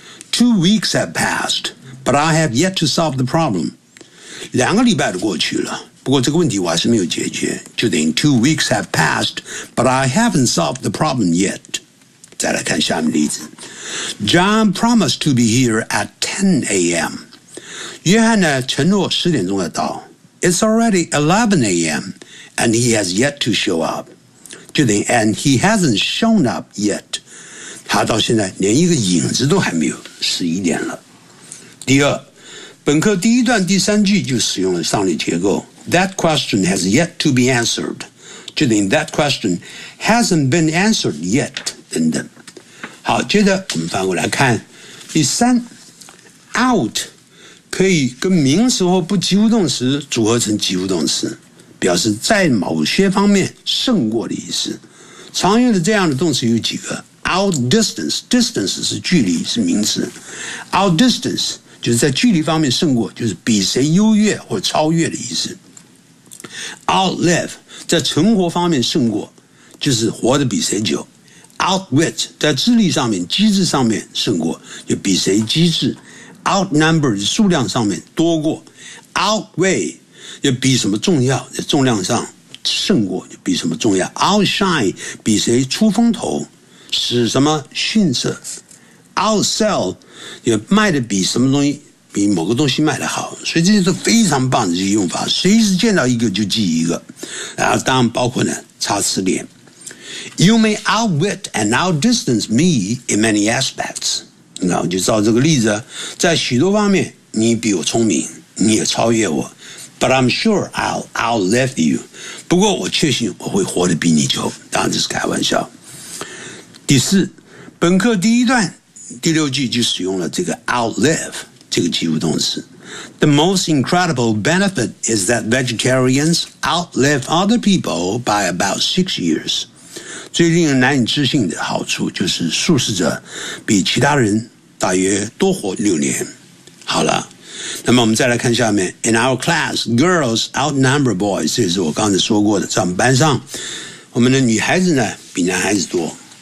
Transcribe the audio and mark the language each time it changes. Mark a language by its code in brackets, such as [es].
[en] Two weeks have passed, but I have yet to solve the problem. [zh] 两个礼拜都过去了，不过这个问题我还是没有解决。就等于 [en] two weeks have passed, but I haven't solved the problem yet. [zh] 再来看下面例子。 [en] John promised to be here at 10 a.m. [zh] 约翰呢承诺十点钟要到。 [en] It's already 11 a.m. and he has yet to show up. [zh] 就等于 [en] and he hasn't shown up yet. [zh] 他到现在连一个影子都还没有，十一点了。第二，本课第一段第三句就使用了上列结构。 [en] That question has yet to be answered. [zh] 就等于 [en] that question hasn't been answered yet, [zh] 等等。好，接着我们翻过来看。第三 ,out 可以跟名词或不及物动词组合成及物动词，表示在某些方面胜过的意思。常用的这样的动词有几个。 Outdistance 是距离，是名词。Outdistance 就是在距离方面胜过，就是比谁优越或超越的意思。 Outlive 在存活方面胜过，就是活得比谁久。 Outwit 在智力上面、机智上面胜过，就比谁机智。 Outnumber 数量上面多过。Outweigh 就比什么重要，在重量上胜过，就比什么重要。 Outshine 比谁出风头。使什么逊色 ，outsell 也卖的比什么东西，比某个东西卖的好，所以这些是非常棒的这些用法，随时见到一个就记一个。然后当然包括呢，擦词典。 [en] You may outwit and outdistance me in many aspects。 [zh] 那我就照这个例子，在许多方面你比我聪明，你也超越我。 [en] But I'm sure I'll outlive you。 [zh] 不过我确信我会活得比你久。当然这是开玩笑。第四，本课第一段第六句就使用了这个 outlive 这个及物动词。 [en] The most incredible benefit is that vegetarians outlive other people by about 6 years. [zh] 最令人难以置信的好处就是素食者比其他人大约多活6年。好了，那么我们再来看下面。 [en] In our class, girls outnumber boys. [zh] 这是我刚才说过的，在我们班上，我们的女孩子呢比男孩子多。